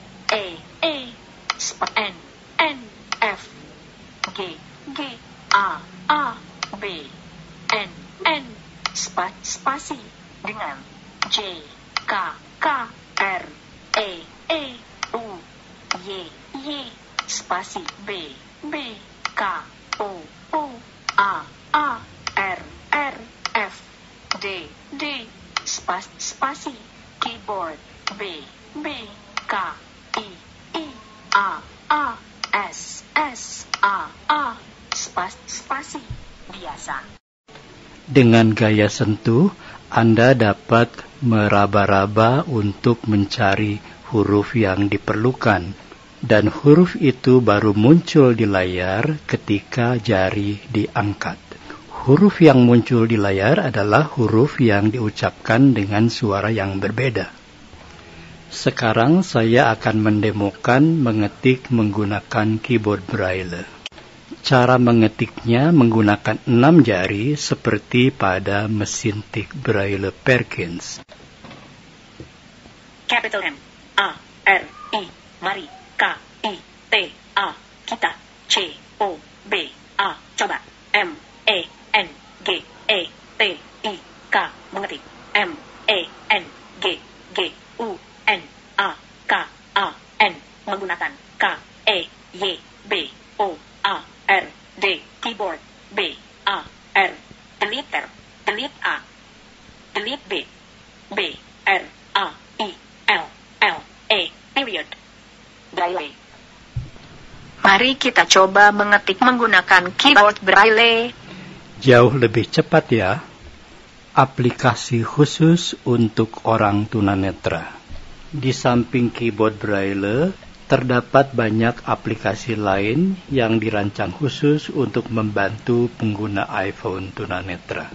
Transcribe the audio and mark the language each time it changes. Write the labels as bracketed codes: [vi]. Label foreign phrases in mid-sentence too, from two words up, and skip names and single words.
[id] N F G A B N spasi dengan J K R E U Y spasi B K O A R F D spasi keyboard B K I A S A spasi biasa. Dengan gaya sentuh, Anda dapat meraba-raba untuk mencari huruf yang diperlukan, dan huruf itu baru muncul di layar ketika jari diangkat. Huruf yang muncul di layar adalah huruf yang diucapkan dengan suara yang berbeda. Sekarang saya akan mendemokan mengetik menggunakan keyboard Braille. Cara mengetiknya menggunakan 6 jari seperti pada mesin tik Braille Perkins. Capital M A R I mari K I T A kita C O B A coba M E N G E T I K mengetik M E N G U N A K A N menggunakan K E Y B O A R D keyboard B A R delete A delete B R A I L E period Braille. Mari kita coba mengetik menggunakan keyboard Braille. Jauh lebih cepat ya. Aplikasi khusus untuk orang tunanetra. Di samping keyboard Braille, terdapat banyak aplikasi lain yang dirancang khusus untuk membantu pengguna iPhone tunanetra.